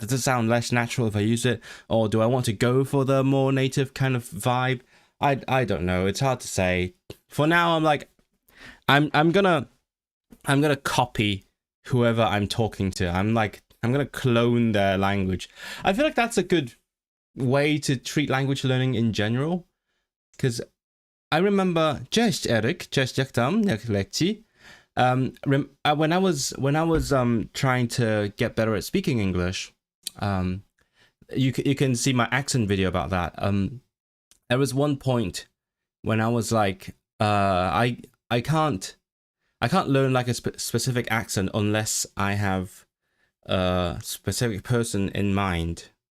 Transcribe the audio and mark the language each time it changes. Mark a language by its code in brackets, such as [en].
[en] Does it sound less natural if I use it? Or do I want to go for the more native kind of vibe? I don't know. It's hard to say. For now, I'm like, I'm gonna copy whoever I'm talking to. I'm gonna clone their language. I feel like that's a good way to treat language learning in general. Because I remember, [pl] cześć Eric, cześć jak tam, jak leci. [en] When I was trying to get better at speaking English, you can see my accent video about that. There was one point when I was like, I can't learn like a specific accent unless I have a specific person in mind.